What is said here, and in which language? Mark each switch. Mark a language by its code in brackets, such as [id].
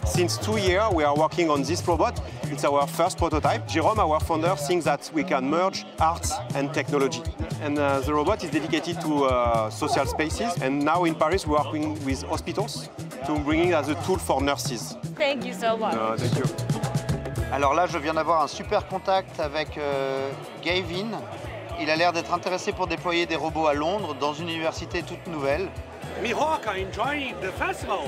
[en] Since 2 years, we are working on this robot. It's our first prototype. Jérôme, our founder, thinks that we can merge art and technology. And the robot is dedicated to social spaces. And now in Paris, we're working with hospitals to bring it as a tool for nurses. Thank you so much. Thank you. [fr] Alors là, je viens d'avoir un super contact avec Gavin. Il a l'air d'être intéressé pour déployer des robots à Londres, dans une université toute nouvelle. [en] Mihawk are enjoying the festival.